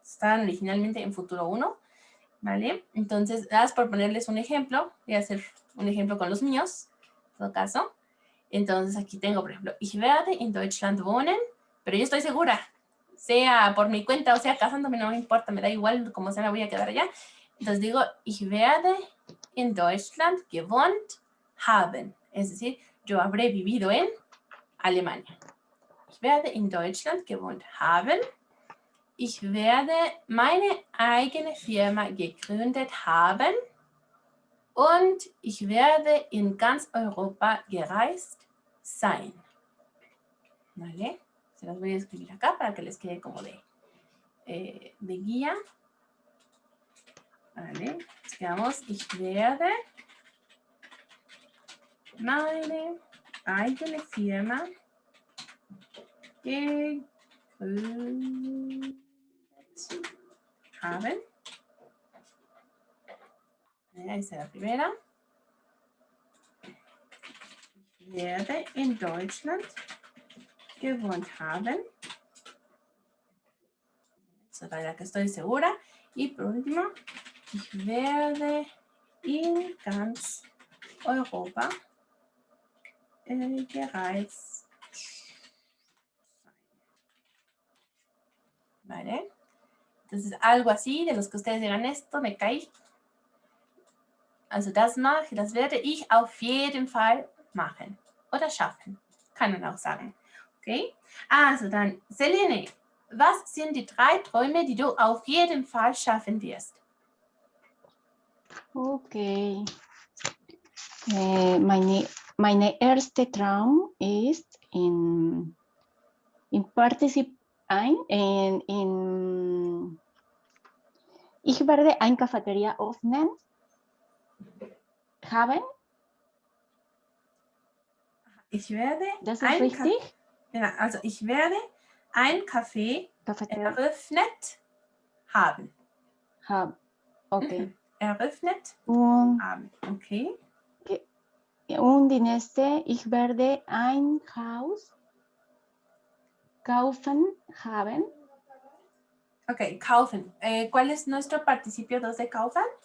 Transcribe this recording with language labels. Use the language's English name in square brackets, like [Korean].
[Spanish] Estaban originalmente en futuro 1, ¿vale? Entonces, nada más por ponerles un ejemplo, voy a hacer un ejemplo con los míos, en todo caso. Entonces, aquí tengo, por ejemplo, [German] ich werde in Deutschland wohnen, [Spanish] pero yo estoy segura, sea por mi cuenta o sea casándome, no me importa, me da igual, como sea, me voy a quedar allá. Entonces digo, [German] ich werde in Deutschland gewohnt haben. [Spanish] Es decir, yo habré vivido en Alemania. [German] Ich werde in Deutschland gewohnt haben. Ich werde meine eigene Firma gegründet haben. Und ich werde in ganz Europa gereist sein. [Spanish] ¿Vale? Se las voy a escribir acá para que les quede como de guía. Vale, quedamos, [German] ich werde meine eigene Firma gegründet haben. [Spanish] Ahí está la primera. [German] Ich werde in Deutschland gewohnt haben. [Spanish] Esa es la que estoy segura. Y por último, [German] ich werde in ganz Europa gereist sein. [Spanish] ¿Vale? Entonces, algo así, de los que ustedes digan esto, me cae. [German] Also das mache, das werde ich auf jeden Fall machen. Oder schaffen. Kann man auch sagen. Okay? Also dann, Selene, was sind die 3 Träume, die du auf jeden Fall schaffen wirst? Okay. Meine erste Traum ist in ich werde eine Cafeteria öffnen haben. Ich werde Das ist richtig? Ja, also ich werde ein Café eröffnet haben. Okay. Eröffnet Und, haben. Okay. Und die nächste, ich werde ein Haus kaufen haben. Okay, kaufen. [Spanish] ¿Cuál es nuestro participio 2 de kaufen?